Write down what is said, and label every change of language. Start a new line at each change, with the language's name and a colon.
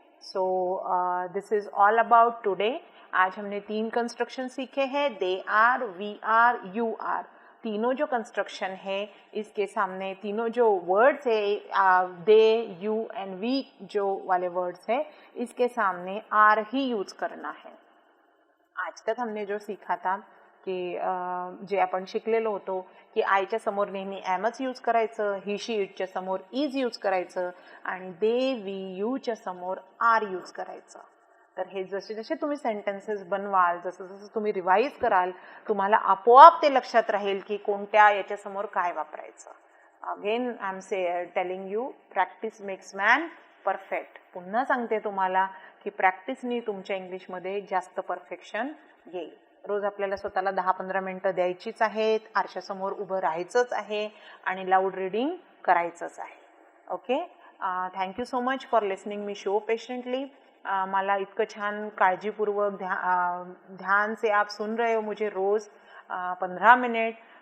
English: So this is all about today.
Hindi: आज हमने 3 construction सीखे हैं.
English: They are, we are, you are.
Hindi: तीनों जो कंस्ट्रक्शन है इसके सामने तीनों जो वर्ड्स है दे, यू एंड वी जो वाले वर्ड्स है इसके सामने आर ही यूज करना है. आज तक हमने जो सीखा था की
Marathi: जे आपण शिकलेलो होतो की आयच्या समोर नेहमी एमच यूज करायचं, ही शी इटच्या समोर इज यूज करायचं आणि दे, वी, यूच्या समोर आर यूज करायचं. तर हे जसे जसे तुम्ही सेंटेन्सेस बनवाल, जसं जसं तुम्ही रिवाईज कराल, तुम्हाला आपोआप ते लक्षात राहील की कोणत्या याच्या समोर काय वापरायचं.
English: Again I am telling you, practice makes man perfect.
Marathi: पुन्हा सांगते तुम्हाला की प्रॅक्टिसनी तुमच्या इंग्लिशमध्ये जास्त परफेक्शन येईल. रोज आपल्याला स्वतःला 10-15 मिनटं द्यायचीच आहेत. आरशासमोर उभं राहायचंच आहे आणि लाऊड रीडिंग करायचंच आहे. Okay.
English: Thank you so much for listening me so patiently.
Marathi: मला इतकं छान काळजीपूर्वक
Hindi: ध्यान से आप सुन रहे हो मुझे रोज़ 15 मिनट.